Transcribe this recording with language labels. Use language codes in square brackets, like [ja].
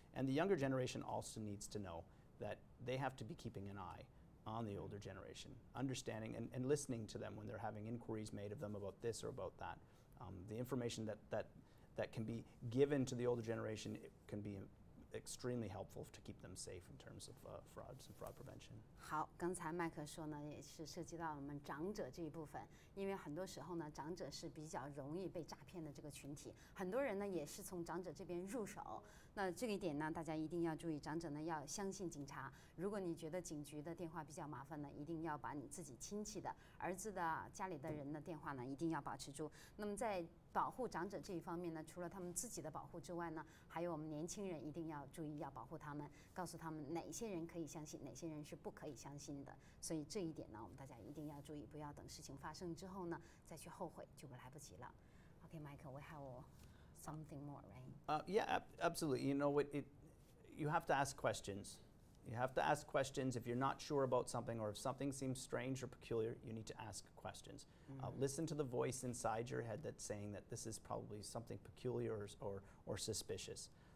[en] And the younger generation also needs to know that they have to be keeping an eye on the older generation, understanding and listening to them when they're having inquiries made of them about this or about that. The information that can be given to the older generation, it can be extremely helpful to keep them safe in terms of frauds and fraud prevention. [zh] 好，刚才麦克说呢，也是涉及到我们长者这一部分，因为很多时候呢，长者是比较容易被诈骗的这个群体，很多人呢也是从长者这边入手。那这个一点呢，大家一定要注意，长者呢要相信警察。如果你觉得警局的电话比较麻烦呢，一定要把你自己亲戚的、儿子的、家里的人的电话呢，一定要保持住。那么在保护长者这一方面呢，除了他们自己的保护之外呢，还有我们年轻人一定要注意，要保护他们，告诉他们哪些人可以相信，哪些人是不可以相信的。所以这一点呢，我们大家一定要注意，不要等事情发生之后呢，再去后悔，就来不及了。 [en] Okay, Michael, we have something more, right? Yeah, absolutely. You know, you have to ask questions. You have to ask questions if you're not sure about something or if something seems strange or peculiar, you need to ask questions. Listen to the voice inside your head that's saying that this is probably something peculiar or suspicious.